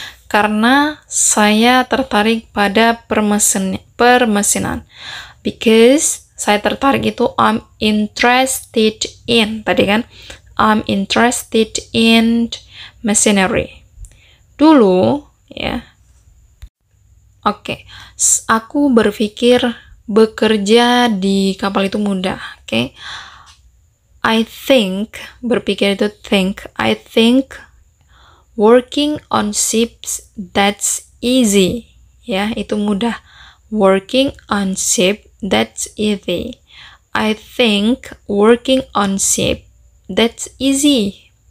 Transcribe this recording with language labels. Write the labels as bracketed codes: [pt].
[id] Karena saya tertarik pada permesinan. [en] Because [id] saya tertarik itu [en] I'm interested in. [id] Tadi kan [en] I'm interested in machinery. [id] Dulu ya. Oke. Aku berpikir bekerja di kapal itu mudah. [en] Oke. I think, [id] berpikir itu [en] think. I think working on ships, that's easy. [id] Ya, itu mudah. [en] Working on ship, that's easy. I think working on ship, that's easy.